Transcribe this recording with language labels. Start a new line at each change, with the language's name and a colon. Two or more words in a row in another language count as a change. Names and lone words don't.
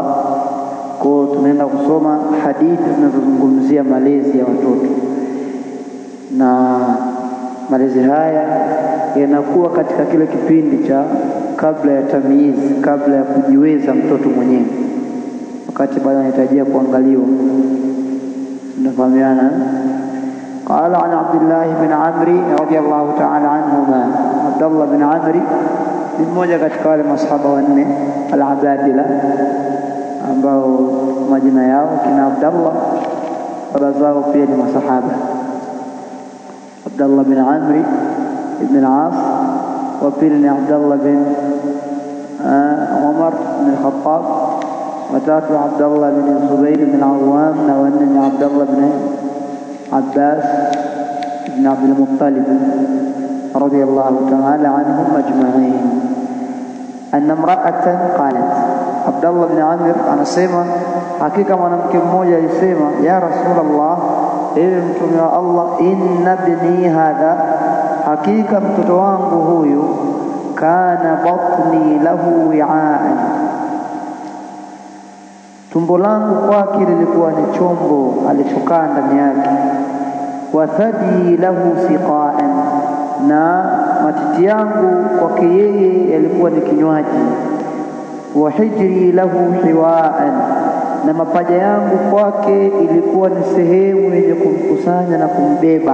Swahili: Kwa tunaenda kusoma hadithi zinazozungumzia malezi ya watoto, na malezi haya yanakuwa katika kile kipindi cha kabla ya tamyizi, kabla ya kujiweza mtoto mwenyewe, wakati bado anahitajia kuangaliwa. Tunafahamiana?
Arabic: قال عن عبد الله بن عمرو رضي الله تعالى عنهما.
Swahili: عبد الله بن عمرو ni mmoja katika wale masahaba wanne al-Abadila ambao majina yao kina Abdullah, baba zao pia ni masahaba. Abdullah bin Amr ibn al-As, wa pili ni Abdullah bin Umar bin al-Khattab, wa tatu Abdullah bin Zubair bin al-Awwam, na wanne ni Abdullah bin Abbas ibn Abdul Muttalib
Arabic: رضي الله تعالى عنهم أجمعين. أن امرأة قالت,
Swahili: Abdullah bin Amr anasema hakika mwanamke mmoja alisema:
Arabic: يا رسول الله,
Swahili: ewe mtume wa Allah,
Arabic: إن ابني هذا,
Swahili: hakika mtoto wangu huyu,
Arabic: كان بطني له وعاء,
Swahili: tumbo langu kwake lilikuwa ni chombo alichokaa ndani yake,
Arabic: وثديي له سقاء,
Swahili: na matiti yangu kwake yeye yalikuwa ni kinywaji,
Arabic: وحجري له حواء,
Swahili: na mapaja yangu kwake ilikuwa ni sehemu yenye kumkusanya na kumbeba.